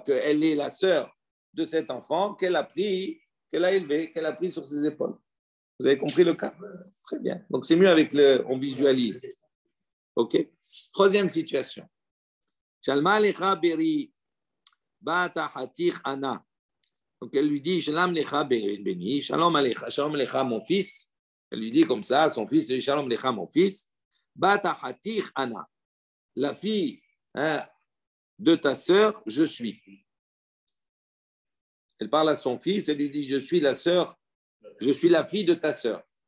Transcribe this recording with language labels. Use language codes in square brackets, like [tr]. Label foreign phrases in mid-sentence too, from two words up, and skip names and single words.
[fr] Qu'elle est la sœur de cet enfant qu'elle a pris, qu'elle a élevé, qu'elle a pris sur ses épaules. Vous avez compris le cas? Très bien. Donc, c'est mieux avec on visualise. OK? Troisième situation. [arc] שלמא לך ברי בת אחתך אנא. [fr] Donc, elle lui dit, [he] שלום לך בני, שלום לך [fr] mon fils. Elle lui dit comme ça, son fils, [he] שלום לך [fr] mon fils. [arc] בת אחתך אנא. [fr] La fille de ta sœur, je suis. Elle parle à son fils, elle lui dit, je suis la sœur, je suis la fille de ta sœur.